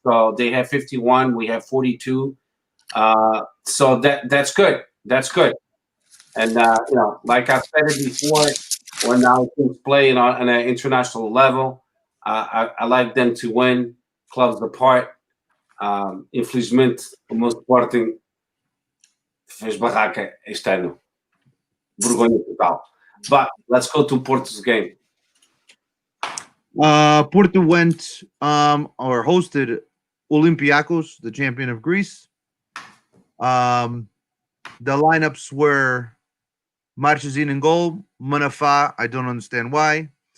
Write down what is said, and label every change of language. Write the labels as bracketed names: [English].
[English] So they have 51, we have 42. So that's good. That's good. And like I said it before, when now things play on an international level, I like them to win clubs apart. [Portuguese] Infelizmente, o meu Sporting fez barraca este ano. Vergonha total. [English] But let's go to Porto's game. Porto went or hosted Olympiacos, the champion of Greece. The lineups were Marchesín in goal, Manafá, I don't understand why.